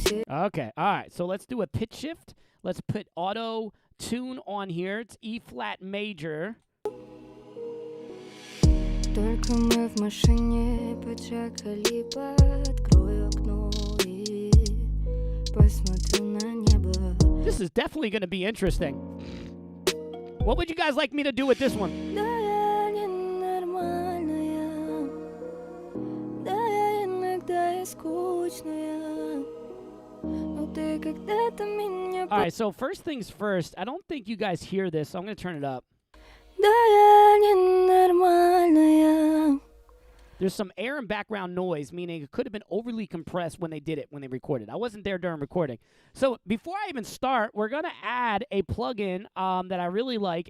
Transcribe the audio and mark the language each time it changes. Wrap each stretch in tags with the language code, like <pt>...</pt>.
<en>Okay, all right, so let's do a pitch shift. Let's put auto tune on here. It's E flat major.</en> <ru>Только мы в машине поджакали, открою окно и посмотрю на небо.</ru> <en>This is definitely going to be interesting. What would you guys like me to do with this one?</en> <ru>Да я ненормальная, да я иногда и скучная, но ты когда-то меня...</ru> <en>All right, so first things first, I don't think you guys hear this, so I'm going to turn it up.</en> <ru>Да я ненормальная.</ru> <en>There's some air and background noise, meaning it could have been overly compressed when they did it, when they recorded. I wasn't there during recording. So before I even start, we're going to add a plugin that I really like.</en>